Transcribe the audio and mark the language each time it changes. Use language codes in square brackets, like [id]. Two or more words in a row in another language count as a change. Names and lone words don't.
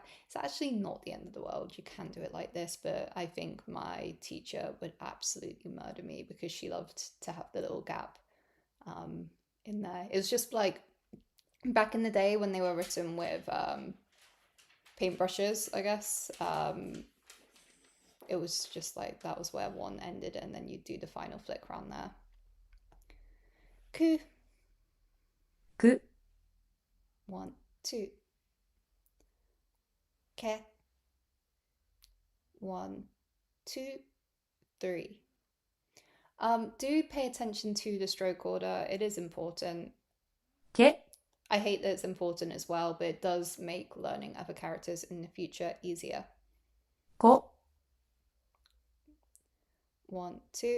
[en] It's actually not the end of the world. You can do it like this, but I think my teacher would absolutely murder me because she loved to have the little gap in there. It was just like back in the day when they were written with paintbrushes, I guess. It was just like that was where one ended, and then you do the final flick around there. [ja] Ku, ku, 1, 2. Ke, 1, 2, 3. [en] Do pay attention to the stroke order. It is important. [ja] ke, [en] I hate that it's important as well, but it does make learning other characters in the future easier. [ja] ko, 1, 2.